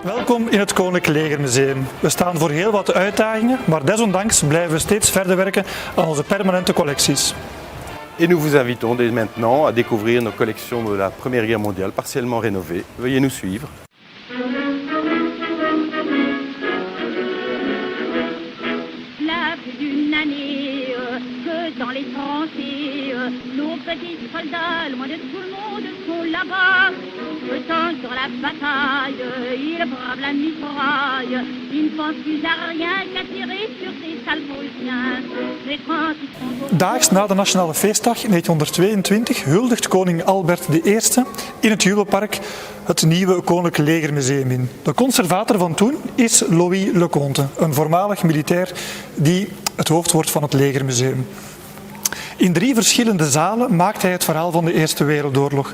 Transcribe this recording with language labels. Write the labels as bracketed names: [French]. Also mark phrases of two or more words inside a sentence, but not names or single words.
[Dutch] Welkom in het Koninklijk Legermuseum. We staan voor heel wat uitdagingen, maar desondanks blijven we steeds verder werken aan onze permanente collecties. [French] Et nous vous invitons dès maintenant à découvrir nos collections de la Première Guerre mondiale partiellement rénovées. Veuillez nous suivre. Cela fait d'une année que dans les tranchées, nos petits soldats, loin de tout le monde, sont là-bas. Autant sur la bataille, ils bravent la mitraille. Ils ne pensent plus à rien qu'à tirer sur ces sales Prussiens. Mais quand ils sont [Dutch] Daags na de Nationale Feestdag 1922 huldigt koning Albert I in het Juwelpark het nieuwe Koninklijk Legermuseum in. De conservator van toen is Louis Leconte, een voormalig militair die het hoofd wordt van het Legermuseum. In 3 verschillende zalen maakt hij het verhaal van de Eerste Wereldoorlog.